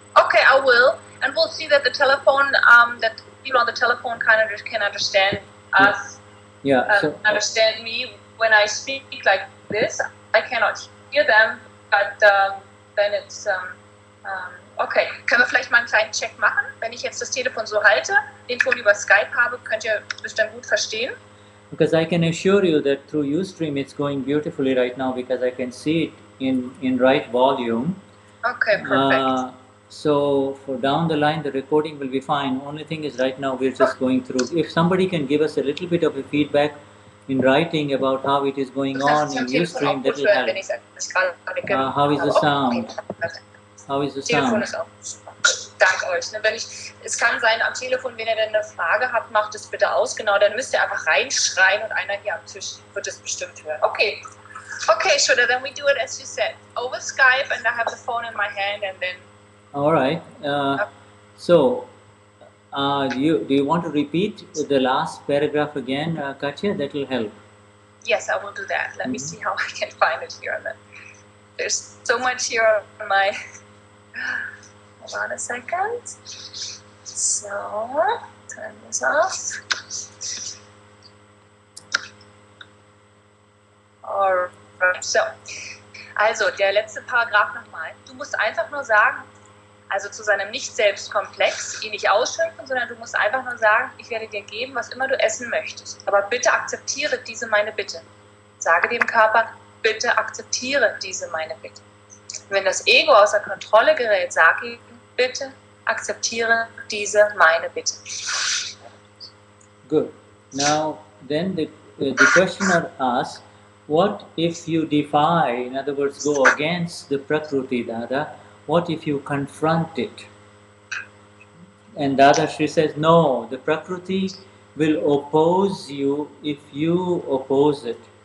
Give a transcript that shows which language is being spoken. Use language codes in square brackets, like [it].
[en] Okay, I will. And we'll see that the telephone, that people on the telephone can understand us. Yeah. So understand me when I speak like this. I cannot hear them, but then it's okay. [de] Können wir vielleicht mal einen kleinen Check machen? Wenn ich jetzt das Telefon so halte, den Ton über Skype habe, könnt ihr mich dann gut verstehen? [en] Because I can assure you that through Ustream it's going beautifully right now because I can see it in right volume. Okay, perfect. So for down the line the recording will be fine. Only thing is right now we're just going through. If somebody can give us a little bit of a feedback in writing about how it is going on in Ustream, that will help. How is the sound? How is the sound? [de] Dank euch. Es kann sein am Telefon, wenn ihr denn eine Frage habt, macht es bitte aus. Genau, dann müsst ihr einfach reinschreien und einer hier am Tisch wird es bestimmt hören. Okay. [en] Okay, Shuddha, then we do it as you said. Over Skype and I have the phone in my hand and then... Alright. So, do you want to repeat the last paragraph again, Katja? That will help. Yes, I will do that. Let me see how I can find it here. There's so much here on my... Hold on a second. So, turn this off. Alright, so. [de] Also, der letzte Paragraph nochmal. Du musst einfach nur sagen, also zu seinem Nicht-Selbst-Komplex, ihn nicht ausschimpfen, sondern du musst einfach nur sagen, ich werde dir geben, was immer du essen möchtest. Aber bitte akzeptiere diese meine Bitte. Sage dem Körper, bitte akzeptiere diese meine Bitte. Wenn das Ego außer Kontrolle gerät, sag ihm, bitte akzeptiere diese meine Bitte. [en] Good. Now, then the questioner asks, what if you defy, in other words, go against the Prakruti, Dada? What if you confront it? And Dadashri says, no, the Prakruti will oppose you if you oppose it.